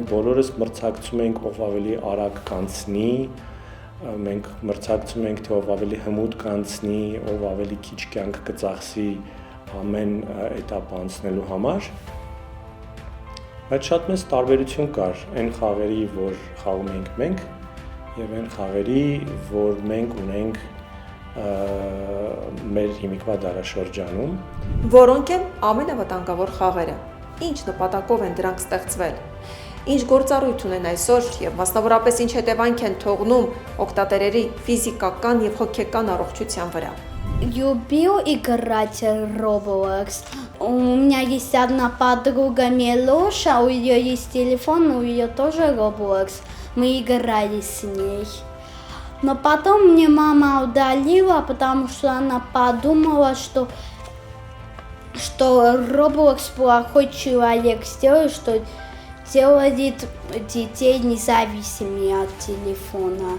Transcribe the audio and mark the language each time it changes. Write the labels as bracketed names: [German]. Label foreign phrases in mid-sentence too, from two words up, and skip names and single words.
[Armenian] բոլորս մրցակցում ենք ով ավելի արագ կանցնի, մենք մրցակցում ենք թե ով ավելի հմուտ կանցնի, ով ավելի քիչ կյանք կծախսի ամեն этап անցնելու համար։ Բայց շատ մեծ տարբերություն կար այն խաղերի, որ խաղում ենք մենք, եւ այն խաղերի, որ մենք ունենք մեր հիմիկվա դարաշրջանում, որոնք են ամենավտանգավոր խաղերը։ Ինչ նպատակով են դրանք ստեղծվել։ Ինչ գործառույթ ունեն այսօր եւ մասնավորապես ինչ հետևանք են թողնում օգտատերերի ֆիզիկական եւ հոգեկան առողջության վրա։ [Russian] Люблю играть в Roblox. У меня есть одна подруга Милоша, у нее есть телефон, у нее тоже Roblox. Мы играли с ней. Но потом мне мама удалила, потому что она подумала, что Roblox плохой человек сделает, что делает детей независимыми от телефона.